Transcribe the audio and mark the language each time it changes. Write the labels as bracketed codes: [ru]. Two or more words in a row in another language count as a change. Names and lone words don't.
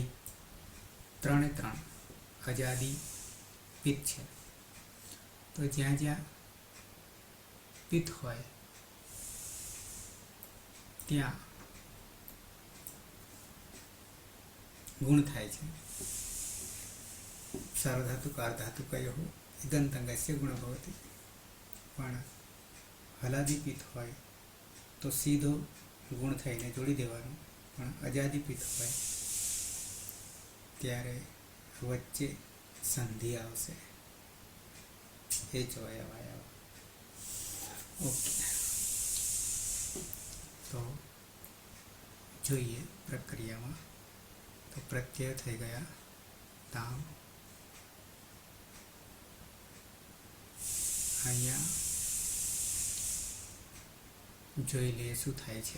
[gu] 3 3 અજાદી પિત્ત છે, તો જ્યાં જ્યાં પિત્ત હોય ત્યાં ગુણ થાય છે। [sa] सार्वधातुकार्धातुकयोः इदन्तङ्गस्य गुणो भवति। [gu] પણ હલાદિપીત હોય તો સીધો ગુણ થઈને જોડી દેવાનો, પણ અજાદિપીત હોય ત્યારે વચ્ચે સંધિ આવશે, એ જોયા વાયા। ओके, तो જોઈએ પ્રક્રિયામાં। તો પ્રત્યય થઈ ગયા તામ। અહીંયા જોઈ લઈએ શું થાય છે।